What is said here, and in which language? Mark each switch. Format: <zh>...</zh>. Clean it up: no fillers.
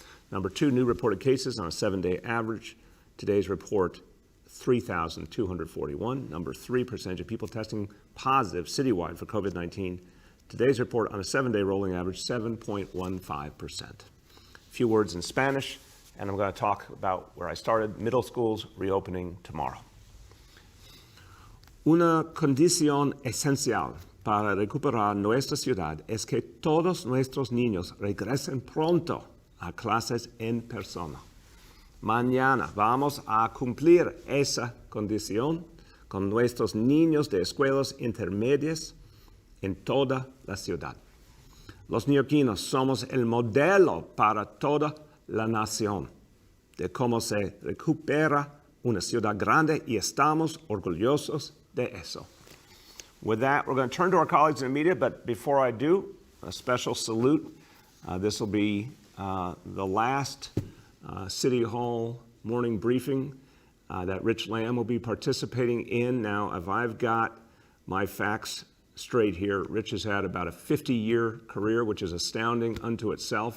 <en>Number two, new reported cases on a 7-day average. Today's report, 3,241. Number three, percentage of people testing positive citywide for COVID-19. Today's report on a 7-day rolling average, 7.15%. A few words in Spanish, and I'm going to talk about where I started, middle schools reopening tomorrow.</en> <es>Una condición esencial para recuperar nuestra ciudad es que todos nuestros niños regresen pronto a clases en persona. Mañana vamos a cumplir esa condición con nuestros niños de escuelas intermedias en toda la ciudad. Los neoyorquinos somos el modelo para toda la nación de cómo se recupera una ciudad grande y estamos orgullosos de eso.</es> <en>With that, we're going to turn to our colleagues in the media, but before I do, a special salute. This will be the last City Hall morning briefing that Rich Lamb will be participating in. Now, if I've got my facts straight here, Rich has had about a 50-year career, which is astounding unto itself.</en>